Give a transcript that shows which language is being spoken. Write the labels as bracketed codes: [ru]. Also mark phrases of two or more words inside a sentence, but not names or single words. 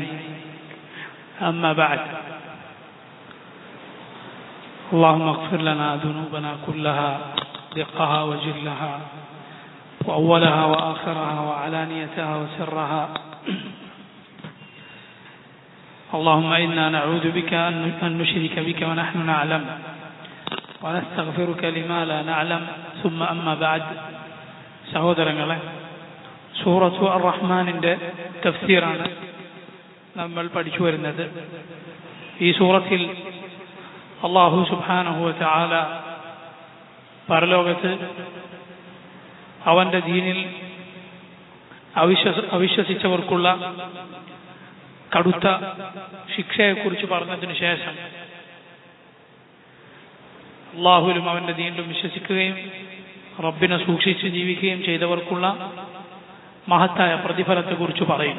[ar] أما بعد، اللهم اغفر لنا ذنوبنا كلها دقها وجلها وأولها وآخرها وعلانيتها وسرها. اللهم إنا نعوذ بك أن نشرك بك ونحن نعلم ونستغفرك لما لا نعلم. ثم أما بعد. [ml] സഹോദരങ്ങളെ, സൂറത്തു അർ-റഹ്മാനിൻ്റെ തഫ്സീറാണ് നമ്മൾ പഠിച്ചു വരുന്നത്. ഈ സൂറത്തിൽ അല്ലാഹു [ar] سبحانه وتعالى [ml] പരലോകത്ത് അവന്റെ ദീനിൽ അവിശ്വസിച്ചവർക്കുള്ള കടുത്ത ശിക്ഷയെക്കുറിച്ച് പറഞ്ഞതിനു ശേഷം അള്ളാഹുവിലും അവന്റെ ദീനിലും വിശ്വസിക്കുകയും റബ്ബിനെ സൂക്ഷിച്ച് ജീവിക്കുകയും ചെയ്തവർക്കുള്ള മഹത്തായ പ്രതിഫലത്തെക്കുറിച്ച് പറയുന്നു.